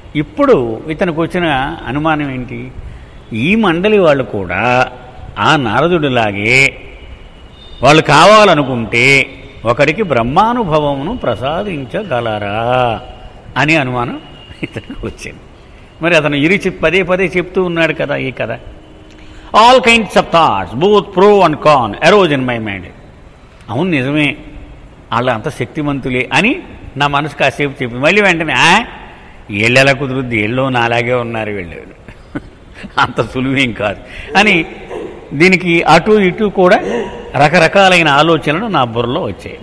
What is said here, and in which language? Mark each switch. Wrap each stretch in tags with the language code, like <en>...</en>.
<te>ఇప్పుడు ఇతనికి వచ్చిన అనుమానం ఏంటి, ఈ మండలి వాళ్ళు కూడా ఆ నారదుడిలాగే వాళ్ళు కావాలనుకుంటే ఒకరికి బ్రహ్మానుభవమును ప్రసాదించగలరా అని అనుమానం ఇతనికి వచ్చింది. మరి అతను ఇరిచి పదే చెప్తూ ఉన్నాడు కదా ఈ కథ.</te> <en>All kinds of thoughts, both pro and con, arose in my mind.</en> <te>అవును నిజమే, వాళ్ళు అంత శక్తివంతులే అని నా మనసు కాసేపు చెప్పింది. మళ్ళీ వెంటనే వీళ్ళు ఎలా కుదురుద్ది, వీళ్ళు నాలాగే ఉన్నారు, వీళ్ళు అంత సులువేం కాదు అని దీనికి అటు ఇటు కూడా రకరకాలైన ఆలోచనలు నా బుర్రలో వచ్చాయి.</te>